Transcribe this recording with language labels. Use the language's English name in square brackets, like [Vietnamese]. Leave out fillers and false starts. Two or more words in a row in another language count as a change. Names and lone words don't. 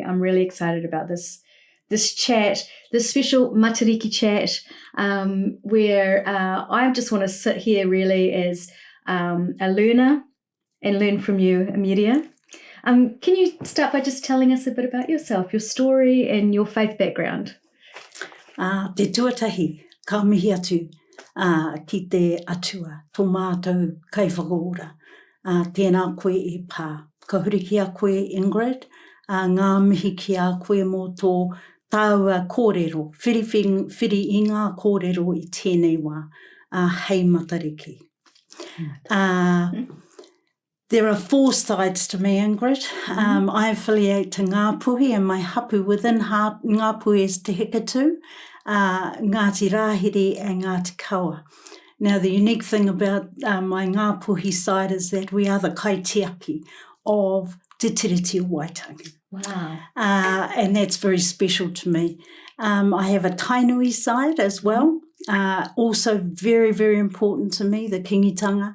[English] I'm really excited about this chat, this special Matariki chat, where I just want to sit here really as a learner and learn from you, Amiria. Can you start by just telling us a bit about yourself, your story and your faith background? [Māori] Te tuatahi, ka mihi atu ki te atua, tō mātou kei whakaora. Tēnā koe e pā. Ka huri ki a koe, Ingrid, ngā mihi ki a koe mō tō tāua kōrero, whiri i ngā kōrero i tēnei wā, hei Matariki. [English] There are 4 sides to me, Ingrid. I affiliate to Ngāpuhi, and my hapu within Ngāpuhi is Te Hikatu, Ngāti Rāhiri and Ngāti Kaua. Now, the unique thing about my Ngāpuhi side is that we are the kaitiaki of Te Tiriti Waitangi. Wow. And that's very special to me. I have a Tainui side as well, also very, very important to me, the kingitanga.